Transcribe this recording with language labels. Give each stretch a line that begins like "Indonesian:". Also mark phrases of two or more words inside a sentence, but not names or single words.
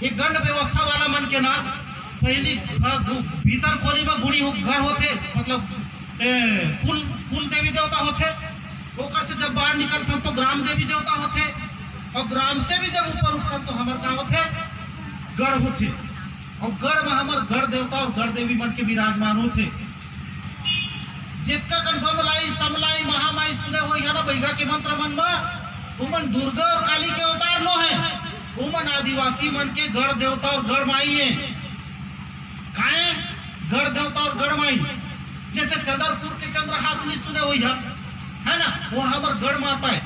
Chhattisgarhi: एक गण व्यवस्था वाला मन के ना पहली भीतर खोली में गुड़ी घर होते, मतलब कुल देवी देवता होते। ओकर से जब बाहर निकलते तो ग्राम देवी देवता होते, और ग्राम से भी जब ऊपर उठते तो हमारे का होते, गढ़ होते। और गढ़ में हमारे गढ़ देवता और गढ़ देवी मन के विराजमान होते। जितना कन बमलाई समलाई महामाई सुने हो ना बैगा के मंत्र मन में, उमन दुर्गा और काली के अवतार नो है, उमन आदिवासी मन के गढ़ देवता और गढ़ माई है। काहे गढ़ देवता और गढ़ माई, जैसे चंद्रपुर के चंद्रहासनी सुने हुई है ना, वो हमार गढ़ माता है।